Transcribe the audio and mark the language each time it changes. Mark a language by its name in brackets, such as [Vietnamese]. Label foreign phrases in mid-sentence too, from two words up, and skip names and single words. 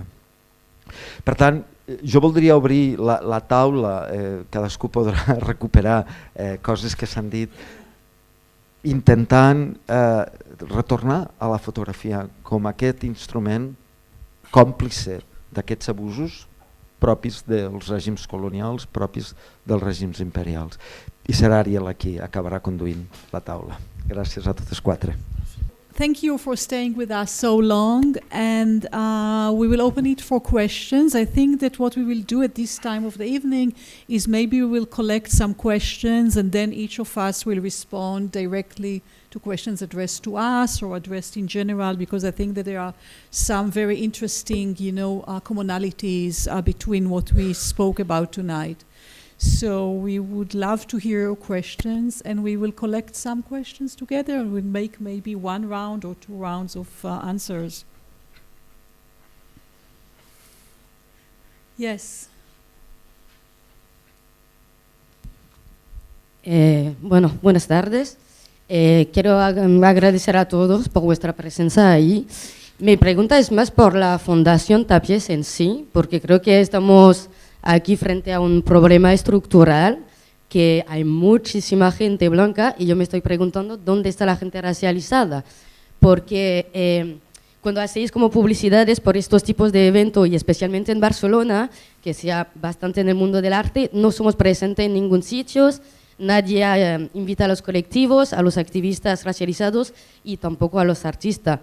[Catalan] Per tant, jo voldria obrir la taula, cadascú podrà recuperar coses que s'han dit, intentant retornar a la fotografia com aquest instrument còmplice d'aquests abusos propis dels règims colonials, propis dels règims imperials. I serà Ariel qui acabarà conduint la taula. Gràcies a totes quatre. [English] Thank you for staying with us so long, and we will open it for questions. I think that what we will do at this time of the evening is maybe we will collect some questions, and then each of us will respond directly to questions addressed to us or addressed in general, because I think that there are some very interesting, commonalities between what we spoke about tonight. So we would love to hear your questions, and we will collect some questions together, and we'll make maybe 1 round or 2 rounds of answers. Yes. [Spanish] Bueno, buenas tardes. Quiero agradecer a todos por vuestra presencia ahí. Mi pregunta es más por la Fundación Tapies en sí, porque creo que estamos aquí frente a un problema estructural, que hay muchísima gente blanca y yo me estoy preguntando dónde está la gente racializada, porque cuando hacéis como publicidades por estos tipos de eventos y especialmente en Barcelona, que sea bastante en el mundo del arte, no somos presentes en ningún sitio, nadie invita a los colectivos, a los activistas racializados y tampoco a los artistas.